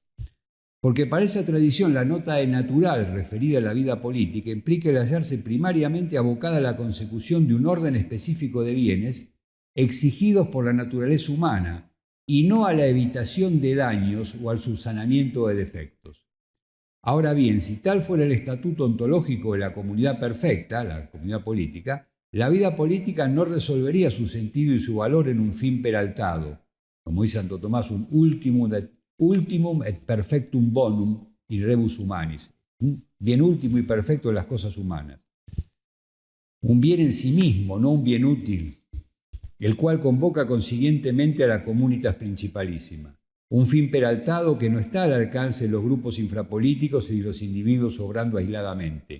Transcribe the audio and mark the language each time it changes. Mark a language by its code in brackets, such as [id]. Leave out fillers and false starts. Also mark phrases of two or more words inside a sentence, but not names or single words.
[es] Porque para esa tradición la nota de natural referida a la vida política implica el hallarse primariamente abocada a la consecución de un orden específico de bienes exigidos por la naturaleza humana, y no a la evitación de daños o al subsanamiento de defectos. Ahora bien, si tal fuera el estatuto ontológico de la comunidad perfecta, la comunidad política, la vida política no resolvería su sentido y su valor en un fin peraltado, como dice Santo Tomás, un [la] ultimum et perfectum bonum in rebus humanis, [es] un bien último y perfecto de las cosas humanas. Un bien en sí mismo, no un bien útil, el cual convoca consiguientemente a la comunitas principalísima. Un fin peraltado que no está al alcance de los grupos infrapolíticos y de los individuos obrando aisladamente.